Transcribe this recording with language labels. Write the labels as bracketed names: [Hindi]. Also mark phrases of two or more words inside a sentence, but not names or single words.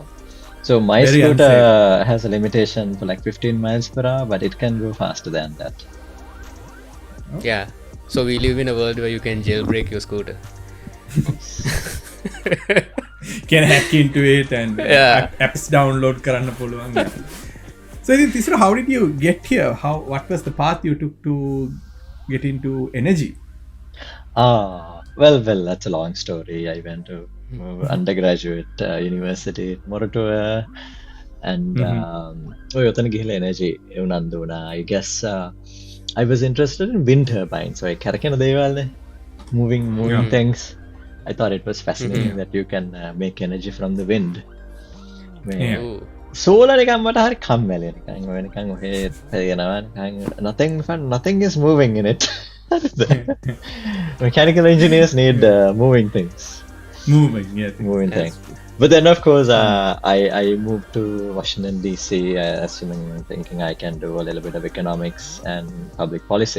[English] So my Very scooter unsafe. has a limitation for like 15 miles per hour, but it can go faster than that. Yeah. So we live in a world where you can jailbreak your scooter. Can hack into it and Yeah. apps download [Sinhala] කරන්න පුළුවන්. [English] So Tisura, how did you get here? What was the path you took to get into energy? Well, that's a long story. I went to undergraduate university at Moratoa, and [Sinhala] ඔතන ගිහලා [English] energy [Sinhala] උනන්දු වුණා. [English] I guess I was interested in wind turbines, so I [Sinhala] කැරකෙන දේවල්නේ, [English] moving things. I thought it was fascinating that you can make energy from the wind. Yeah. Ooh. [Sinhala] Solar නිකන් මට හරි කම්මැලි නිකන් ඔය තියෙනවා නිකන් [English] nothing is moving in it. Mechanical engineers need moving things. Moving things. But then of course I moved to Washington DC, thinking I can do a little bit of economics and public policy.